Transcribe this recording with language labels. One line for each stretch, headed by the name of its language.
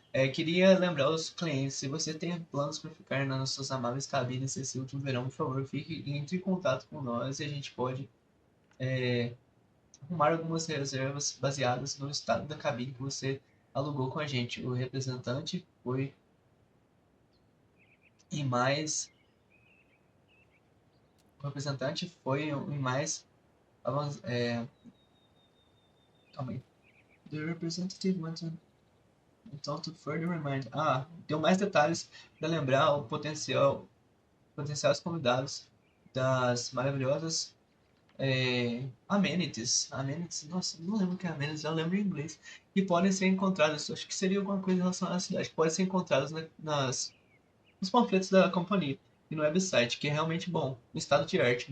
Portuguese: Queria lembrar os clientes, se você tem planos para ficar nas suas amáveis cabines esse último verão, por favor, entre em contato com nós e a gente pode arrumar algumas reservas baseadas no estado da cabine que você alugou com a gente. O representante foi em mais. O representante foi em mais. Calma aí.
English: The representative went on.
Portuguese: Então,
English: to further remind.
Portuguese: Deu mais detalhes para lembrar o potenciais convidados das maravilhosas amenities. Amenities, nossa, não lembro o que é amenities, eu lembro em inglês. Que podem ser encontradas, acho que seria alguma coisa relacionada à cidade, que podem ser encontradas nos panfletos da companhia e no website, que é realmente bom. Um estado de arte.